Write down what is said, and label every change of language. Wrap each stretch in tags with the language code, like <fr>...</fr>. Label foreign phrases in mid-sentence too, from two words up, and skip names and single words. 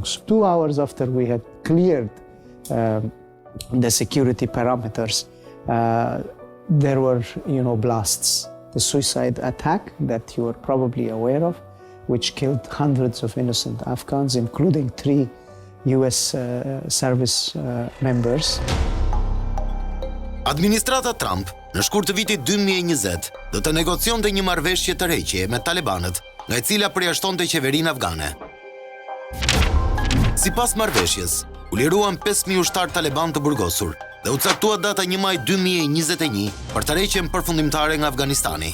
<en>So 2 hours after we had cleared the security parameters, there were, blasts. The suicide attack that you are probably aware of, which killed hundreds of innocent Afghans, including 3 US service members.</en> <sq>Administrata Trump, në shkurt të vitit 2020, do të negocionte një marrëveshje tërheqje me talebanët, nga e cila përjashtonte qeverinë afgane. Sipas marrëveshjes, u liruan 5.000 ushtar taleban të burgosur dhe u caktua data 1 maj 2021 për tërheqjen përfundimtare nga Afganistani.</sq>